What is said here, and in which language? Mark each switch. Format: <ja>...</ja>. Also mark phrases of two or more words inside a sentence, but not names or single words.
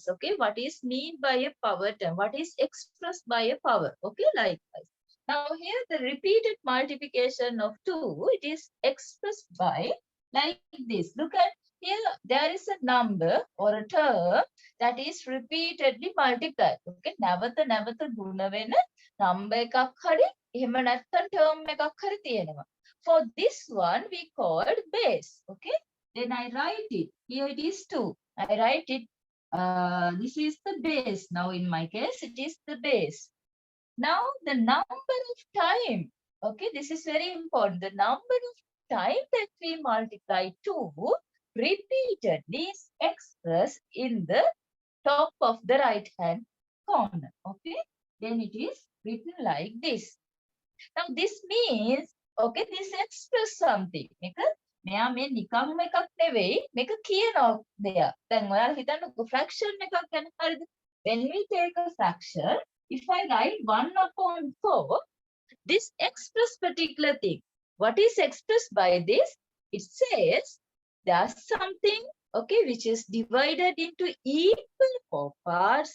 <en>Okay, what is mean by a power term? What is expressed by a power? Okay, likewise. Now here the repeated multiplication of 2, it is expressed by like this. Look at here, there is a number or a term that is repeatedly multiplied.</en> <si>Okay, නැවත ගුණ වෙන number එකක් හරි එහෙම නැත්නම් term එකක් හරි තියෙනවා.</si> <en>For this one we called base. Okay, then I write it. Here it is 2. I write it. This is the base. Now in my case, it is the base. Now the number of time, okay, this is very important. The number of time that we multiply 2 repeatedly is expressed in the top of the right hand corner. Okay, then it is written like this. Now this means, okay, this express something.</en> <si>මෙයා මේ නිකම්ම එකක් නෙවෙයි, මේක කියනවා දෙයක්. දැන් ඔයාලා හිතන්නකෝ fraction එකක් ගැන හරිද?</si> <en>When we take a fraction, if I write 1/4, this express particular thing. What is expressed by this? It says there's something, okay, which is divided into equal 4 parts.</en>